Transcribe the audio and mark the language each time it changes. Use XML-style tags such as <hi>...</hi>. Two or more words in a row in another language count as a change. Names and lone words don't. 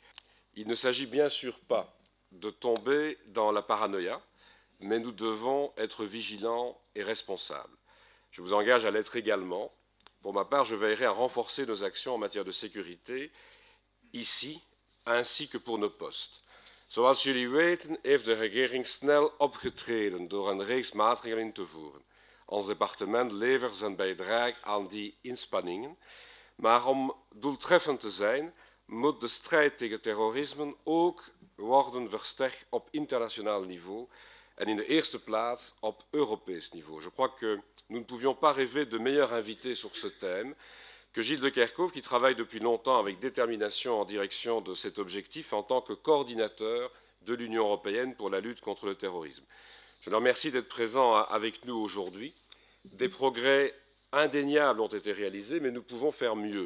<fr>Il ne s'agit bien sûr pas de tomber dans la paranoïa, mais nous devons être vigilants et responsables. Je vous engage à l'être également. Pour ma part, je veillerai à renforcer nos actions en matière de sécurité, ici, ainsi que pour nos postes.</fr> <nl>Zoals jullie weten heeft de regering snel opgetreden door een reeks maatregelen in te voeren. Ons departement levert zijn bijdrage aan die inspanningen. Maar om doeltreffend te zijn, moet de strijd tegen terrorisme ook worden versterkt op internationaal niveau en in de eerste plaats op Europees niveau.</nl> <fr>Je crois que nous ne pouvions pas rêver de meilleurs invités sur ce thème que Gilles de Kerchove, qui travaille depuis longtemps avec détermination en direction de cet objectif en tant que coordinateur de l'Union européenne pour la lutte contre le terrorisme. Je le remercie d'être présent avec nous aujourd'hui. Des progrès indéniables ont été réalisés, mais nous pouvons faire mieux.</fr>